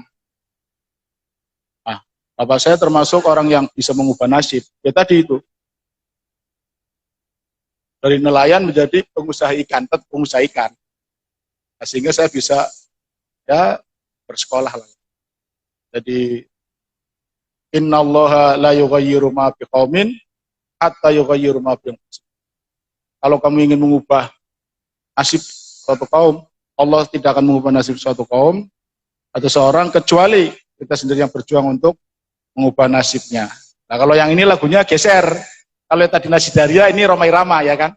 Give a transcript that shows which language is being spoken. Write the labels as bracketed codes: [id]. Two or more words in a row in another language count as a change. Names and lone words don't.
[id] Nah, bapak saya termasuk orang yang bisa mengubah nasib. Ya tadi itu, Dari nelayan menjadi pengusaha ikan, tetap pengusaha ikan. Nah, sehingga saya bisa ya bersekolah lah. [ar] Jadi إن الله لا يغير ما بقوم حتى يغيروا ما بأنفسهم. [id] Kalau kamu ingin mengubah nasib suatu kaum, Allah tidak akan mengubah nasib suatu kaum atau seorang kecuali kita sendiri yang berjuang untuk mengubah nasibnya. Nah, kalau yang ini lagunya geser. Kalau yang tadi Nasidaria, ini Romai Rama, ya kan?